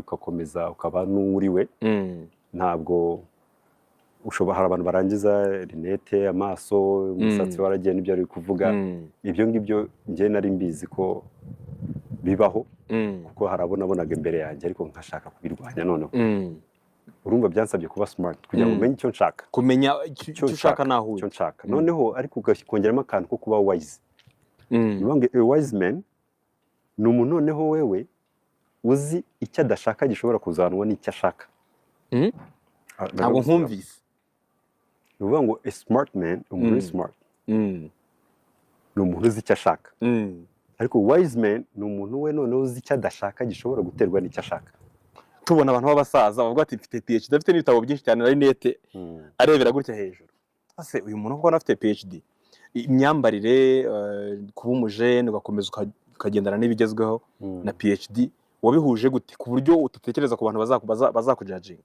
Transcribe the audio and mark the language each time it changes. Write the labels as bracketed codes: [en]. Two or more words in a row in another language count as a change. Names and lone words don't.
[rw] ugakomeza ukaba n'uriwe ntabwo ushobora hari abantu barangiza rinete amaso umusatsi waragiye n'ibyo ari kuvuga ibyo ngibyo njye nari mbizi ko bibaho kuko harabonaga imbere yanjye ariko nkashaka kubirwanya noneho urumva byansabye kuba smart kugira ngo umenye icyo nshaka kumenya icyo ushaka naho icyo nshaka noneho ariko ukongeramo akantu ko kuba [en] wise a wise man [rw] ni umuntu noneho wewe uzi icyo adashaka gishobora kuzanwa n'icyo ashaka ntabwo nkumvise ni ukuvuga ngo [en] a smart man [rw] umuntu uri smart ni umuntu uzi icyo ashaka ariko [en] wise man [rw] ni umuntu we noneho uzi icyo adashaka gishobora guterwa n'icyo ashaka tubona abantu b'abasaza bavuga ati mfite PhD afite n'ibitabo byinshi cyane na rinete arebera gutya hejuru ase uyu muntu uko afite PhD imyambarire kuba umujene ugakomeza ukagendana n'ibigezweho na PhD wabihuje gute ku buryo utatekereza ku bantu bazakujajinga